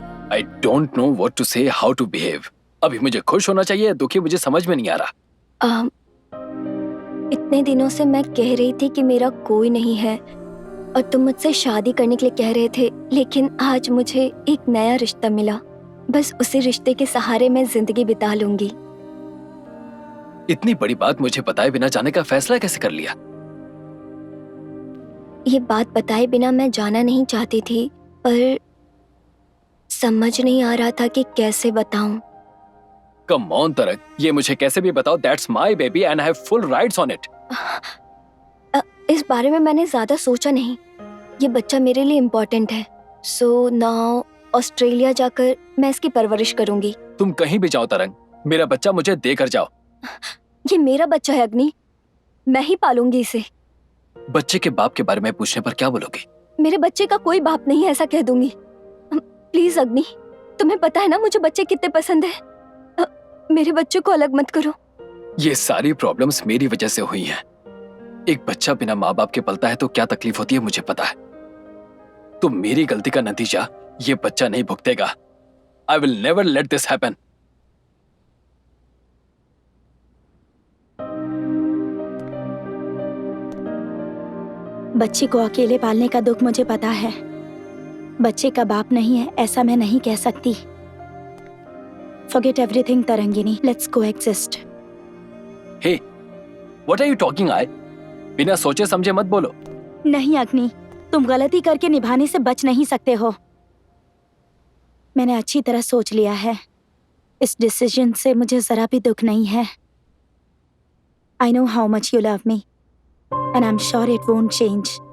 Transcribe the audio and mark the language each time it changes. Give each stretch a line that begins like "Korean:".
English: I don't know what to say, how to behave.
Hindi: अभी मुझे खुश होना चाहिए, दुखी मुझे समझ में नहीं आ रहा। इतने दिनों से मैं कह रही थी कि मेरा कोई नहीं है और तुम मुझसे शादी करने के लिए कह रहे थे, लेकिन आज मुझे एक नया रिश्ता मिला। बस उसी रिश्ते के सहारे मैं जिंदगी बिता लूंगी। इतनी बड़ी बात मुझे बताए बिना जाने का फैसला कैसे कर लिया? ये बात बताए बिना मैं जाना नहीं चाहती थी, पर समझ नहीं आ रहा था कि कैसे बताऊं।
English: Come on,
Hindi: तरंग, ये मुझे कैसे भी बताओ।
English: That's my baby and I have full rights on it.
Hindi: इस बारे में मैंने ज्यादा सोचा नहीं। ये बच्चा मेरे लिए इम्पोर्टेंट है।
English: so now
Hindi: ऑस्ट्रेलिया जाकर मैं इसकी परवरिश करूंगी। तुम कहीं भी जाओ तरंग, मेरा बच्चा मुझे देकर जाओ। ये मेरा बच्चा है अग्नि, मैं ही पालूंगी इसे। बच्चे के बाप के बारे में पूछने पर क्या बोलोगे? मेरे बच्चे का कोई बाप नहीं है, ऐसा कह दूंगी। प्लीज अग्नि, तुम्हें पता है ना मुझे बच्चे कितने पसंद है। मेरे बच्चे को अलग मत करो। ये सारी प्रॉब्लम्स मेरी वजह से हुई हैं। एक बच्चा बिना माँ बाप के पलता है तो क्या तकलीफ होती है मुझे पता है। तो मेरी गलती का नतीजा ये बच्चा नहीं भुगतेगा।
English: I will never let this happen.
Hindi: बच्चे को अकेले पालने का दुख मुझे पता है। बच्चे का बाप नहीं है ऐसा मैं नहीं कह सकती।
English: Forget everything Tarangini, let's coexist। Hey, what are you talking?
Hindi: आई बिना सोचे समझे मत बोलो। नहीं अग्नि, तुम गलती करके निभाने से बच नहीं सकते हो। मैंने अच्छी तरह सोच लिया है। इस डिसीजन से मुझे जरा भी दुख नहीं है।
English: I know how much you love me and I'm sure it won't change.